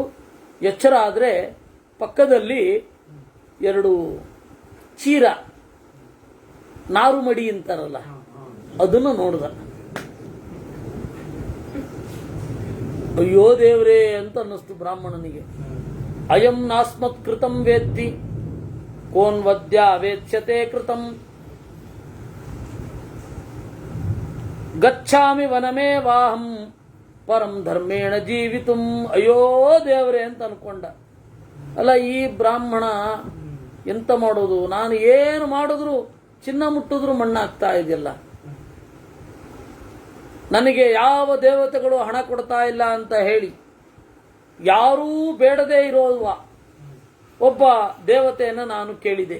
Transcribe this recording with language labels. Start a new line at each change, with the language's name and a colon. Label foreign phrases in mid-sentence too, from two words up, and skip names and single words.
Kannada: ಎಚ್ಚರ ಆದರೆ ಪಕ್ಕದಲ್ಲಿ ಎರಡು ಚೀರ, ನಾರು ಮಡಿ ಅಂತಾರಲ್ಲ, ಅದನ್ನು ನೋಡಿದ. ಅಯ್ಯೋ ದೇವ್ರೇ ಅಂತ ಅನ್ನಿಸ್ತು ಬ್ರಾಹ್ಮಣನಿಗೆ.
Sanskrit: ಅಯಂ ನಾಸ್ಮತ್ ಕೃತಂ ವೇತ್ತಿ ಕೋನ್ವದ್ಯ ವೇತ್ಸ್ಯತೆ ಕೃತಂ ಗಚ್ಛಾಮಿ ವನಮೇ ವಾಹಂ ಪರಂ ಧರ್ಮೇಣ ಜೀವಿತುಂ.
Kannada: ಅಯ್ಯೋ ದೇವರೇ ಅಂತ ಅನ್ಕೊಂಡ. ಅಲ್ಲ, ಈ ಬ್ರಾಹ್ಮಣ ಎಂತ ಮಾಡೋದು, ನಾನು ಏನು ಮಾಡಿದ್ರು ಚಿನ್ನ ಮುಟ್ಟಿದ್ರು ಮಣ್ಣಾಗ್ತಾ ಇದೆಯಲ್ಲ, ನನಗೆ ಯಾವ ದೇವತೆಗಳು ಹಣ ಕೊಡ್ತಾ ಇಲ್ಲ ಅಂತ ಹೇಳಿ ಯಾರೂ ಬೇಡದೇ ಇರುವ ಒಬ್ಬ ದೇವತೆಯನ್ನು ನಾನು ಕೇಳಿದೆ.